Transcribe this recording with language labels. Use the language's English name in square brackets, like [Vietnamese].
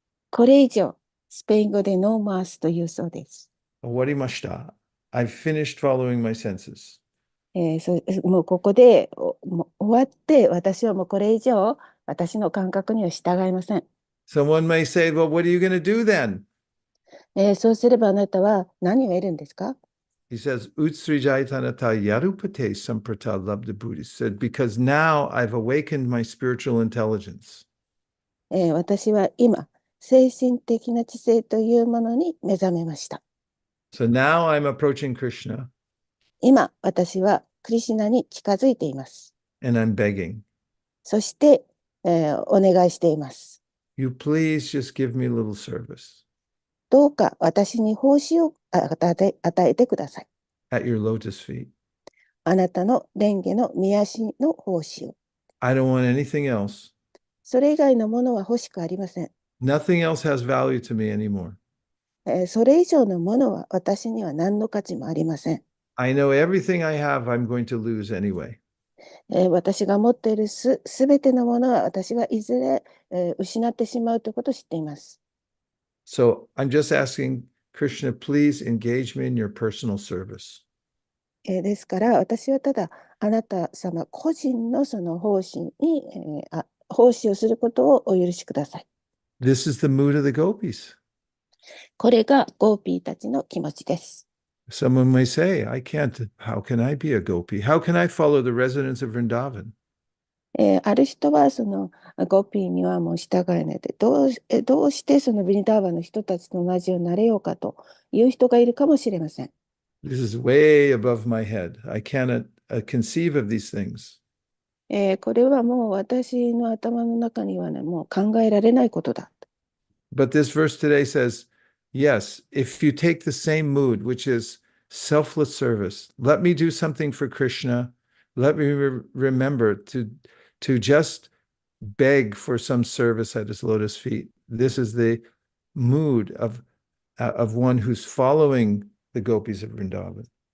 [Japanese] これ以上、スペイン語でノーマースというそうです。 Owarimashita. [English] I've finished following my senses. [Japanese] もうここでもう終わって、私はもうこれ以上、私の感覚には従いません。 [English] Someone may say, Well, what are you going to do then? [Japanese] そうすればあなたは何を得るんですか？ [English] He says, [Sanskrit] Utsrijayanata yarupate samprata labda Buddhi [English] said, because now I've awakened my spiritual intelligence. [Japanese] 私は今、精神的な知性というものに目覚めました。 [English] So now I'm approaching Krishna [Japanese] 今、私はクリシュナに近づいています。 [English] and I'm begging, [Japanese] そして、お願いしています。 [English] You please just give me a little service [Japanese] どうか私に報酬を与えてください。 [English] at your lotus feet. [Japanese] あなたの蓮華の御足の報酬。 [English] I don't want anything else. [Japanese] それ以外のものは欲しくありません。 [English] Nothing else has value to me anymore. [Japanese] それ以上のものは私には何の価値もありません。 [English] I know everything I have, I'm going to lose anyway. [Japanese] 私が持っているすべてのものは私がいずれ、失ってしまうということを知っています。 [English] So I'm just asking Krishna, please engage me in your personal service. [Japanese] ですから私はただあなた様個人のその奉仕に、奉仕をすることをお許しください。 [English] This is the mood of the gopis. [Japanese] これがゴーピーたちの気持ちです。 [English] Someone may say, I can't, how can I be a gopi? How can I follow the residents of Vrindavan? [Japanese] ある人はそのゴーピーにはもう従えないでどうしてそのビニダーバの人たちと同じようになれようかという人がいるかもしれません。 [English] This is way above my head. I cannot conceive of these things. [Japanese] これはもう私の頭の中にはね、もう考えられないことだ。 [English] But this verse today says, yes, if you take the same mood, which is selfless service, let me do something for Krishna. Let me remember to just beg for some service at his lotus feet. This is the mood of one who's following the gopis of Vrindavan.